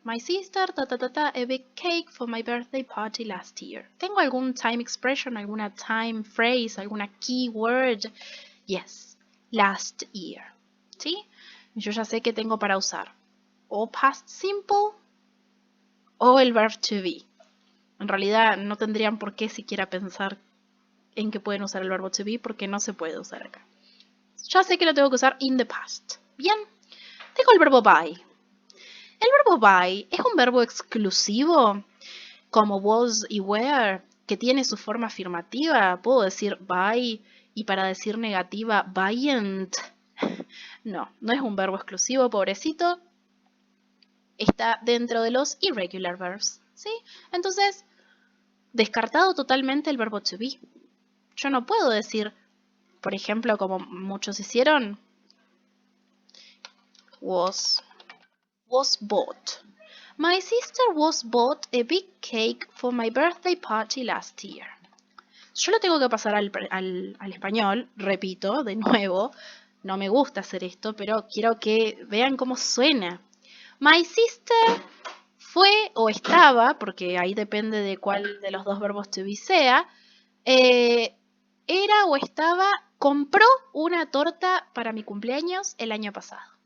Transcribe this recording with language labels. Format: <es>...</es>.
<en>My sister, a big cake for my birthday party last year.</en> <es>¿Tengo algún time expression, alguna time phrase, alguna keyword? Yes, last year. ¿Sí? Yo ya sé que tengo para usar o past simple o el verb to be. En realidad no tendrían por qué siquiera pensar en que pueden usar el verbo to be porque no se puede usar acá. Ya sé que lo tengo que usar in the past. Bien, tengo el verbo buy. El verbo buy es un verbo exclusivo como was y were, que tiene su forma afirmativa. Puedo decir buy y para decir negativa, buyant. No, no es un verbo exclusivo, pobrecito. Está dentro de los irregular verbs, ¿sí? Entonces, descartado totalmente el verbo to be. Yo no puedo decir, por ejemplo, como muchos hicieron, was bought.</es> <en>My sister was bought a big cake for my birthday party last year.</en> <es>Yo lo tengo que pasar al español, repito, de nuevo. No me gusta hacer esto, pero quiero que vean cómo suena. My sister fue o estaba, porque ahí depende de cuál de los dos verbos to be sea, era o estaba, compró una torta para mi cumpleaños el año pasado.</es>